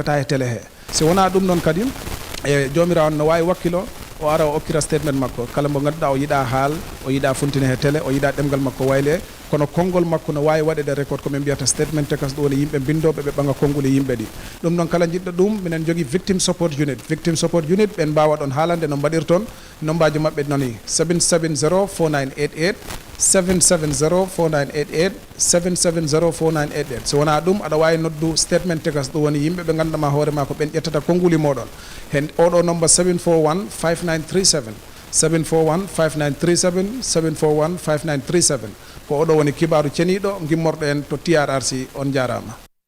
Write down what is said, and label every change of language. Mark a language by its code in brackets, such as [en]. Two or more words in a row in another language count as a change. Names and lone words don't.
[ff] e télé he si wona ɗum noon kadi e jomirawo on no wawi wakkilo o ara o okkira statement makko kala mo ganduɗa o yiɗa haal o yiɗa funtine he télé o yiɗa ɗemgal makko wayle kono konngol makko no wawi waɗede record ko min mbiyata statement tekas ɗum woni yimɓe bindoɓe ɓe ɓaga konngol e yimɓe ɗi ɗum noon kala jiɗɗo ɗum minen jogui [en] victim support unit [ff] ɓen mbawa ɗon haalande no mbaɗirton nombaji mabɓe noni 7704988 7704988 7704988 so wona ɗum aɗa wawi noddu statement tekas ɗum woni yimɓe ɓe ganduɗama hoorema ko ɓen ƴettata konnguli moɗon hen oɗo number 7415937 7415937 7415937 ko oɗo woni kibaru ceniɗo gimmorɗo en to TRRC on jarama.